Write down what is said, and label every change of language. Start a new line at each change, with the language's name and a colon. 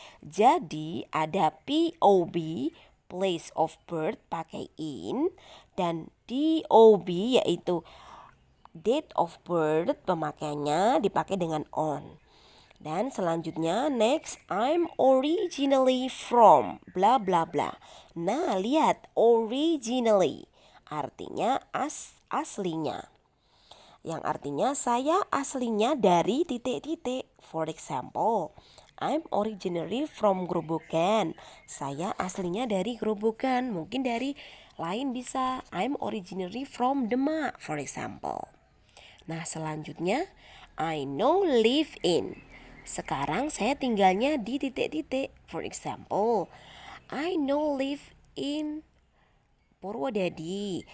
Indonesian: Jadi ada POB,
English: place of birth,
Indonesian: pakai in, dan DOB yaitu
English: date of birth,
Indonesian: pemakaiannya dipakai dengan on. Dan selanjutnya
English: next, I'm originally from bla bla bla.
Indonesian: Nah, lihat originally artinya aslinya. Yang artinya saya aslinya dari titik-titik.
English: For example, I'm originally from Grobogan.
Indonesian: Saya aslinya dari Grobogan. Mungkin dari lain bisa
English: I'm originally from Demak, for example.
Indonesian: Nah, selanjutnya
English: I now live in.
Indonesian: Sekarang saya tinggalnya di titik-titik.
English: For example, I now live in Purwodadi.